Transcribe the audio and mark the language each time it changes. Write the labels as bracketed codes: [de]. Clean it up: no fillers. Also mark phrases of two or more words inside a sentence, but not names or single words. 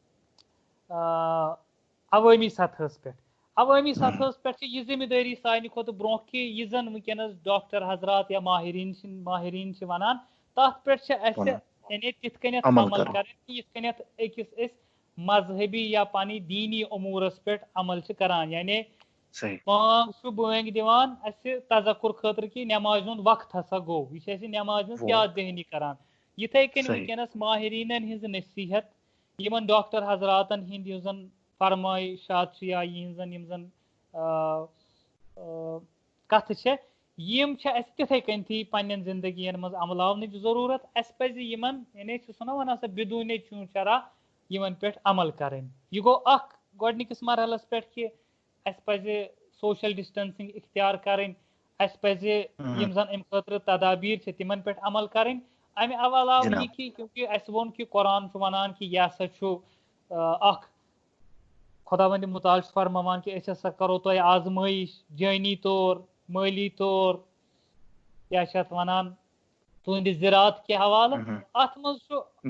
[ks] عوٲمی سطحس پٮ۪ٹھ چھِ یہِ ذمہٕ دٲری سانہِ کھۄتہٕ برونٛہہ کہِ یہِ زن ونکیٚنس ڈاکٹر حضرات یا ماہریٖن چھِ ونان تتھ پٮ۪ٹھ چھِ اسہِ یعنی تِتھ کٔنٮ۪تھ عمل کرٕنۍ کہِ یِتھ کٔنٮ۪تھ أکِس أسۍ مذہبی یا پانی دینی امورس پہ عمل کران یعنی صحیح پانچ بٲنگ دِوان اَسہِ تذکر خٲطرٕ کہِ نٮ۪مازِ ہُنٛد وقت ہسا گوٚو یہِ چھِ اَسہِ نٮ۪مازِ ہٕنٛز وہ یاد دہٲنی کران یِتھَے کٔنۍ صحیح وٕنکٮ۪نس ماہریٖنن ہِنٛز نصیحت یِمن ڈاکٹر حضراتن ہِنٛدۍ یُس زن فرمٲیشات چھِ یا یِہنٛزن یِم زن کتھٕ چھےٚ یِم چھِ اَسہِ تِتھَے کٔنتھٕے پننٮ۪ن زندگین منٛز عملاونٕچ ضروٗرت اَسہِ پزِ یِمن یعنی چھُس نہ ونان سۄ بدوٗنے چوٗ چرا یِمن پٮ۪ٹھ عمل کرٕنۍ یہِ گوٚو اکھ گۄڈنِکِس مرحلس پٮ۪ٹھ کہِ اَسہِ پزِ [en] social distancing [ks] اختیار کرٕنۍ اَسہِ پزِ یِم زن امہِ خٲطرٕ تدابیٖر چھِ تِمن پٮ۪ٹھ عمل کرٕنۍ امہِ علاوٕ یہِ جناب کہِ کیونکہِ اَسہِ ووٚن کہِ قرآن چھُ ونان کہِ یہِ ہسا چھُ اکھ خۄدا وندِ مُتعال چھُ فرماوان کہِ أسۍ ہسا کرو تۄہہِ آزمٲیش جٲنی طور مٲلی طور کیاہ چھِ اتھ ونان تُہنٛدِ زِراعت کہِ حوالہٕ اتھ منٛز چھُ بے